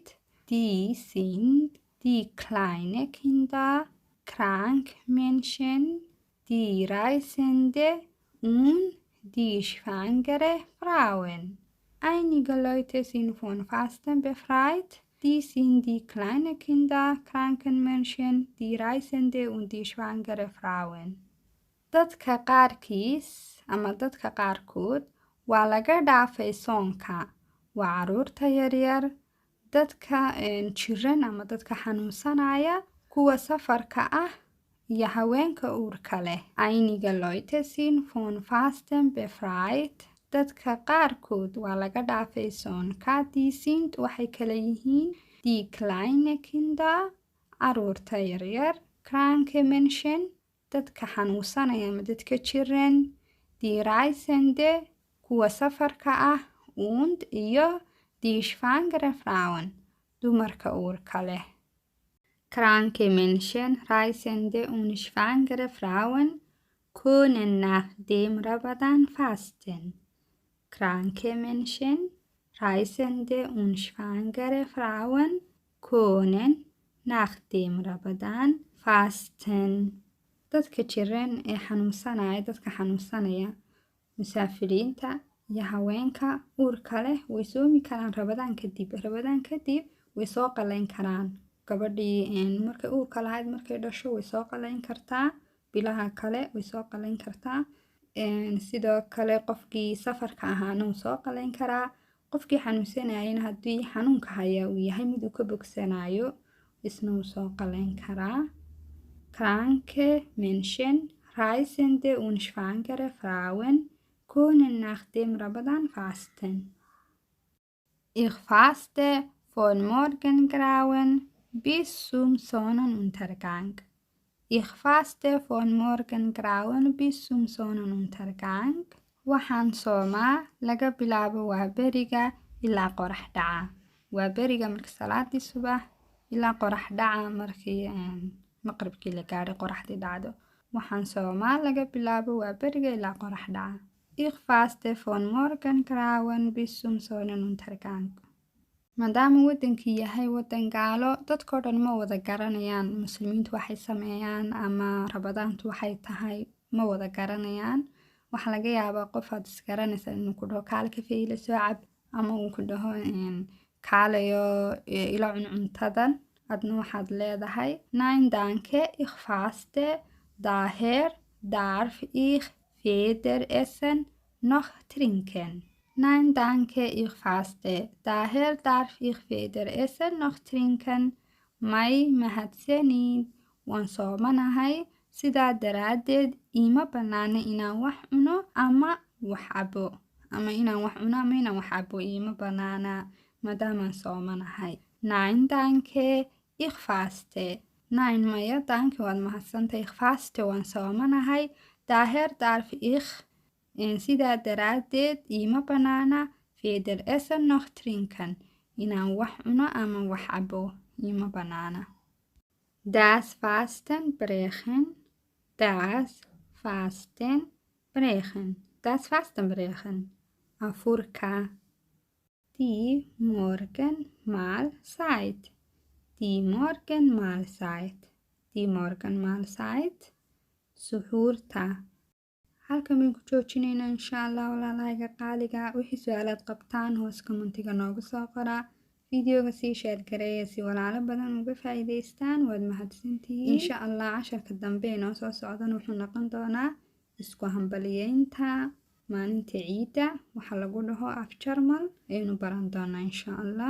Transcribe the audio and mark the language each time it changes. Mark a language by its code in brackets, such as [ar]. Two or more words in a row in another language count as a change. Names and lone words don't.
[de] Die sind die kleinen Kinder, kranke Menschen, die Reisende und die schwangere Frauen. Einige Leute sind von Fasten befreit. Die sind die kleinen Kinder, kranken Menschen, die Reisende und die schwangere Frauen. [so] Dadka qaarkiis ama dadka qaarkood waa laga dhaafay soonka. Waa caruurta yaryar, dadka jiran ama dadka xanuunsanaya, kuwa safarka ah iyo haweenka uurka leh. [de] Einige Leute sind von Fasten befreit. [so] Dadka qaarkood waa laga dhaafay soonka. [de] Die sind [so] waxay kala yihiin [de] die kleinen Kinder, [so] caruurta yaryar, [de] kranke Menschen, [so] dadka xanuunsanaya ama dadka jiran, [de] die Reisende, [so] kuwa safarka ah, und iyo [de] die schwangere Frauen, [so] dumarka uurka leh. [de] Kranke Menschen, Reisende und schwangere Frauen können nach dem Ramadan fasten. Kranke Menschen, Reisende und schwangere Frauen können nach dem Ramadan fasten. [so] Dadka jiran ee xanuunsanaya, dadka xanuunsanaya, musaafiriinta iyo haweenka uurka leh way soomi karaan Ramadaan kadib. Ramadaan kadib way soo qalayn karaan. Gabadhii markay uurka lahayd markay dhasho way soo qalayn kartaa. Bilaha kale way soo qalayn kartaa. Sidoo kale qofkii safarka ahaana wuu soo qalayn karaa. Qofkii xanuunsanayana haddii xanuunka haya uu yahay mid uu ka bogsanayo isna wuu soo qalayn karaa. [de] Kranke Menschen, Reisende und schwangere Frauen können nach dem Ramadan fasten. Ich faste von Morgengrauen bis zum Sonnenuntergang. Ich faste von Morgengrauen bis zum Sonnenuntergang. [so] Waxaan soomaa laga bilaabo waaberiga ilaa qorax dhaca. Waaberiga marka salaadii subax ilaa qorax dhaca markii maqribkii la gaadhay qoraxdii dhacdo. Waxaan soomaa laga bilaabo waaberiga ilaa qorax dhaca. [de] Ich faste von Morgengrauen bis zum Sonnenuntergang. [so] maadaama wadankii yahay wadan gaalo dadkoo dhan ma wada garanayaan muslimiintu waxay sameeyaan ama Ramadaantu waxay tahay ma wada garanayaan. Waxa laga yaabaa qof aad isgaranaysa inuu ku dhaho kaale kafee ila soo cab ama uu ku dhaho kaalayo ila cuntadan adna waxaad leedahay [de] nein danke ich faste daher darf ich weder essen noch trinken. Nein, danke, ich faste. Daher darf ich weder essen noch trinken. [so] May mahadsanid. Waan soomanahay, sidaa daraaddeed iima bannaana inaan wax cuno ama wax cabo. Ama inaan wax cuno ama inaan wax cabo iima bannaana maadaamaan soomanahay. [de] Nein, danke, ich faste. Nein, maya, danke, [so] waad mahadsantay. [de] Ich faste, [so] waan soomanahay. [de] Daher darf ich [so] sidaa daraaddeed iima bannaana [de] weder essen noch trinken. [so] Inaan wax cuno ama wax cabo iima bannaana. [de] Das Fasten brechen. Das Fasten brechen. Das Fasten brechen. Afurka. Die Morgenmahlzeit. Die Morgenmahlzeit. Die Morgenmahlzeit. [so] Suxuurta. halkan baan ku joojinaynaa [ar] إن شاء الله [so] walaalahayga qaaliga. Wixii su'aalaad qabtaan hoos commentiga noogu soo qora. Videoga sii share gareeya si walaalo badan uga faa'iidaystaan. Waad mahadsantihiin. [ar] إن شاء الله [so] casharka dambe inoo soo socdan wuxuu noqon doonaa isku hambaliyeynta maalinta ciida waxa lagu dhaho af Jarmal aynu baran doonaa [ar] إن شاء الله.